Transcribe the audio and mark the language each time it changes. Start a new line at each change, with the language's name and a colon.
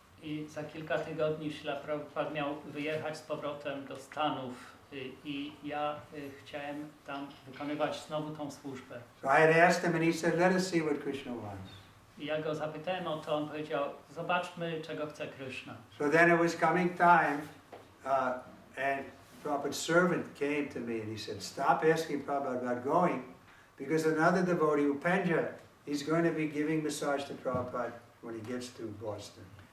Polish: I za kilka tygodni Śrila Prabhupada miał wyjechać z powrotem do Stanów i ja chciałem tam wykonywać znowu tą służbę.
English: So I had asked him and he said, "Let us see what Krishna wants."
Polish: I ja go zapytałem o to, on powiedział, zobaczmy, czego chce Kryszna.
English: So then it was coming time and Prabhupada's servant came to me and he said, "Stop asking Prabhupada about going because another devotee, Upendra, he's going to be giving massage to Prabhupada when he gets to Boston."